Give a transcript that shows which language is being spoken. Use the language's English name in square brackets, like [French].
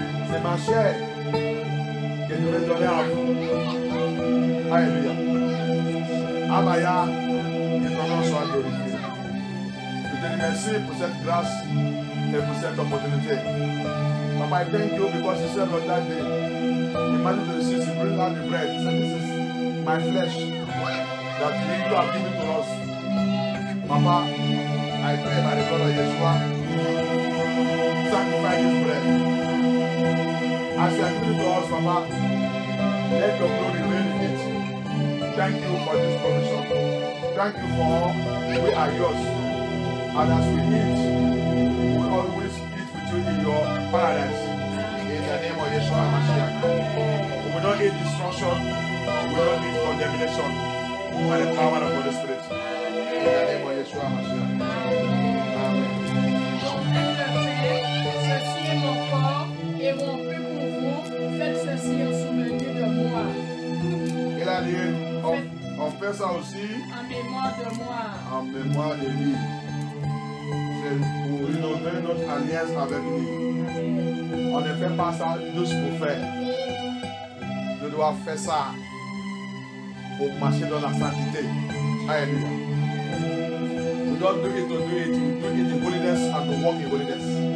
[French] C'est ma chair que je vais donner à vous. Alléluia. Abaya, que ton nom soit glorifié. Je te remercie pour cette grâce et pour cette opportunité. [English] Papa, I thank you because you said on that day, in Matthew 26, you bring out the bread. You said, this is my flesh that you have given to us. Papa, I pray by the blood of Yeshua, sanctify this bread. As you are giving to us, Papa, let your glory reign in it. Thank you for this provision. Thank you for we are yours. And as we eat, we always eat with you in your paradise. In the name of Yeshua HaMashiach. We will not eat destruction. We will not eat condemnation. By the power of the Holy Spirit. In the name of Yeshua HaMashiach. Amen. [French] Donc, faites le pain, ceci est mon corps, et rompu pour vous, faites ceci en souvenir de moi. Il a dit, on fait ça aussi En mémoire de moi. en mémoire de lui. C'est pour inaugurer notre alliance avec lui. On ne fait pas ça juste pour faire. Je dois faire ça pour marcher dans la sainteté. Alléluia. [English] We don't do it to do it. We do it in holiness and to walk in holiness.